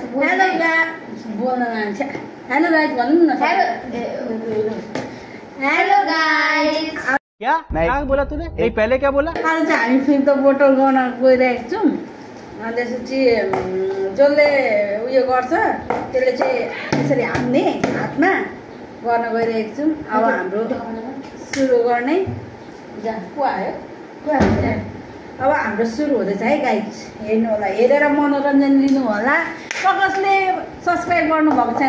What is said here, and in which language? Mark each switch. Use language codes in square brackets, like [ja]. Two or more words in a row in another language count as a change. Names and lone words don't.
[en] hello guys [ne] बोल्न जान्छ [en] hello guys [ne] भन्नु न [en] hello guys [hi] क्या क्या बोला तूने नहीं पहले क्या बोला [ne] आज चाहिँ हामी फिल्म त बोटल गर्न गइरहेको छौँ अनि त्यसपछि जसले उयो गर्छ त्यसले चाहिँ यसरी हान्ने हातमा गर्न गइरहेको छौँ अब हाम्रो सुरु गर्ने को आयो अब हाम्रो सुरु हुँदैछ है गाइस हेर्नु होला हेरेर मनोरञ्जन लिनु होला कसले सब्स्क्राइब गर्नु भएको छैन